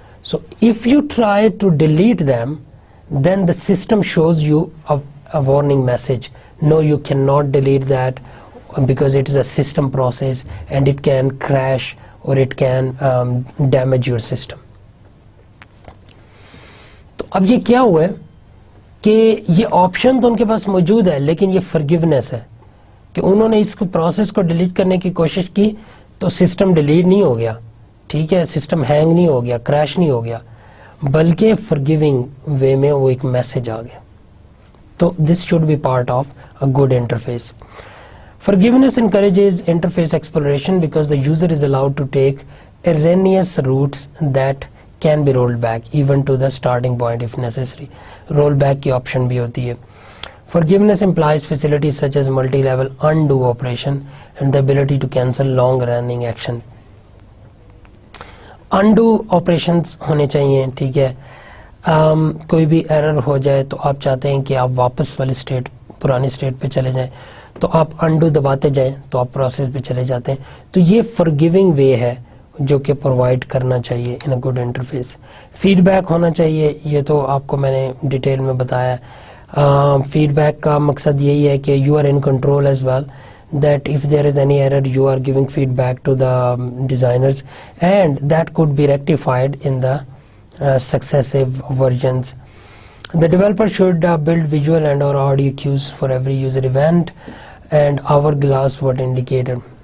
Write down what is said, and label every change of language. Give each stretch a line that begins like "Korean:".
English: So if you try to delete them, then the system shows you a warning message. No, you cannot delete that because it is a system process and it can crash or it can damage your system.
Urdu: تو اب یہ کیا ہوا ہے کہ یہ option تو ان کے پاس موجود ہے, لیکن یہ فرگیونیس ہے کہ انہوں نے اس کو پروسیس کو ڈیلیٹ کرنے کی کوشش کی تو سسٹم ڈیلیٹ نہیں ہو گیا, ٹھیک ہے, سسٹم ہینگ نہیں ہو گیا, کریش نہیں ہو گیا, بلکہ فرگیونگ وے میں وہ ایک میسج آ گیا.
English: تو this should be part of a good interface. Forgiveness encourages interface exploration because the user is allowed to take erroneous routes that can be rolled back even to the starting point if necessary.
Urdu: Rollback کی option بھی ہوتی ہے.
English: Forgiveness implies facilities such as multi-level undo operation and the ability to cancel long-running action.
Urdu: Undo operations ہونے چاہیے, ٹھیک ہے. کوئی بھی ایرر ہو جائے تو آپ چاہتے ہیں کہ آپ واپس والی اسٹیٹ, پرانی اسٹیٹ پہ چلے جائیں, تو آپ انڈو دباتے جائیں تو آپ پروسیس پہ چلے جاتے ہیں. تو یہ فرگیونگ وے ہے جو کہ پرووائڈ کرنا چاہیے
English: In a good interface.
Urdu: Feed back ہونا چاہیے, یہ تو آپ کو میں نے ڈیٹیل میں بتایا. فیڈ بیک کا مقصد یہی ہے کہ
English: You are in control as well, that if there is any error you are giving feedback to the designers and that could be rectified in the successive versions. The developer should build visual and or audio cues for every user event and hourglass weight indicator.